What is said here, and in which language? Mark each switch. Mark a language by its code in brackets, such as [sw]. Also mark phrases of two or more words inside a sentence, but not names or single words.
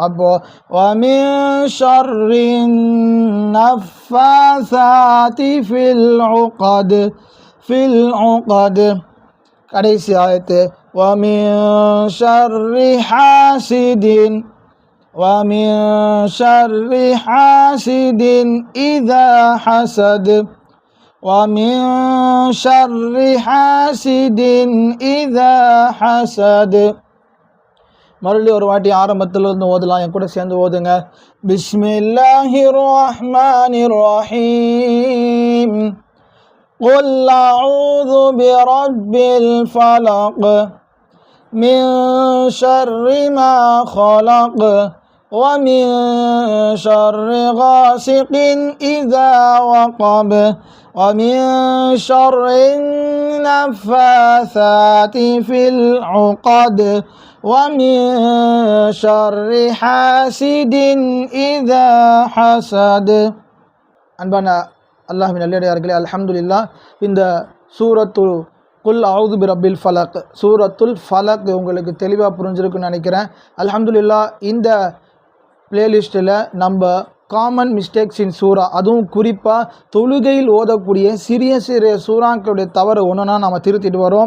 [ar] அப்போது ومن شر النفاثات في العقد. في العقد. [ta] கடைசி ஆயத்து. [ar] ومن شر حاسد. ومن شر حاسد إذا حسد. ومن شر حاسد إذا حسد. [ta] மறுபடியும் ஒரு வாட்டி ஆரம்பத்திலிருந்து ஓதலாம். என் கூட சேர்ந்து ஓதுங்க. [ar] بسم الله الرحمن الرحيم. قل أعوذ برب الفلق من شر ما خلق ومن شر غاسق إذا وقب ومن شر النفاثات في العقد ومن شر حاسد إذا حسد. [ta] அன்பான அல்லாஹ்வின் நல்லடியார்களே, அல்ஹம்துலில்லாஹ். இந்த சூரத்துல் [ar] قل أعوذ برب الفلق, [ta] சூரத்துல் ஃபலக் உங்களுக்கு தெளிவாக புரிஞ்சிருக்குன்னு நினைக்கிறேன். அல்ஹம்துலில்லாஹ். இந்த பிளேலிஸ்ட்டில் நம்ம [en] common mistakes in [ta] சூரா, அதுவும் குறிப்பாக தொழுகையில் ஓதக்கூடிய சிறிய சிறிய சூறாக்களுடைய தவறு ஒன்றுனா நம்ம திருத்திட்டு வரோம்.